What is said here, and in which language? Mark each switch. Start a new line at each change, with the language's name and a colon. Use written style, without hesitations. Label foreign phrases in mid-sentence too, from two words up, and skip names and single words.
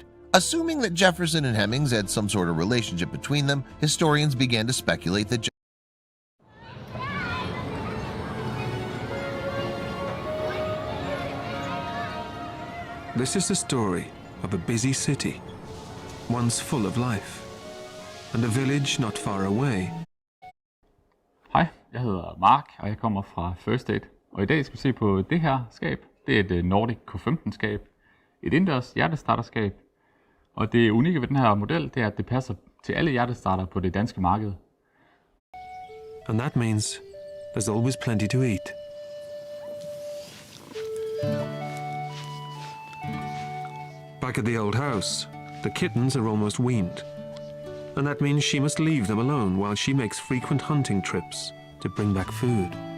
English: Assuming that Jefferson and Hemings had some sort of relationship between them, historians began to speculate that This is the story of a busy city, once full of life, and a village not far away.
Danish: Hej, jeg hedder Mark, og jeg kommer fra First Aid. Og i dag skal vi se på det her skab. Det er et Nordic K15-skab. Et indendørs hjertestarterskab. Og det unikke ved den her model, det er, at det passer til alle hjertestarter på det danske marked.
English: And that means there's always plenty to eat. Back at the old house, the kittens are almost weaned. And that means she must leave them alone while she makes frequent hunting trips to bring back food.